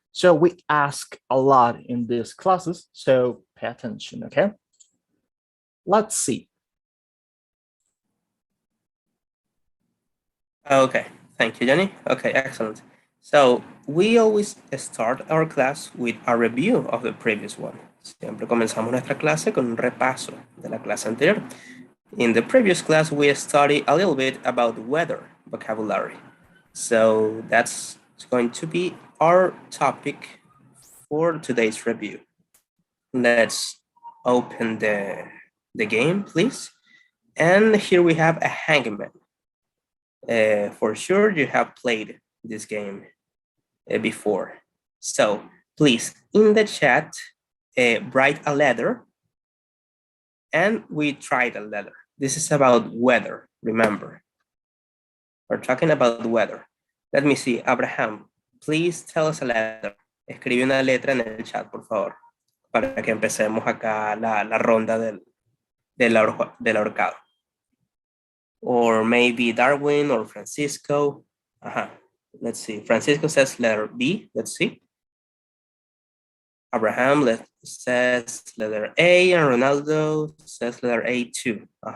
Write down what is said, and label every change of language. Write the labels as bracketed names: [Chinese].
[English] So we ask a lot in these classes, so pay attention, okay? Let's see. Okay, thank you, Jhonny. Okay, excellent. So we always start our class with a review of the previous one. [Spanish] Siempre comenzamos nuestra clase con un repaso de la clase anterior. [English] In the previous class, we studied a little bit about weather vocabulary. So that's going to be our topic for today's review. Let's open the game, please. And here we have a hangman. For sure, you have played this game before. So please, in the chat, write a letter, and we tried a letter. This is about weather, remember. We're talking about weather. Let me see, Abraham, please tell us a letter. [Spanish] Escribe una letra en el chat, por favor, para que empecemos acá la ronda del ahorcado. [English] Or maybe Darwin or Francisco. Let's see, Francisco says letter B, let's see. Abraham says letter A, and Ronaldo says letter A too.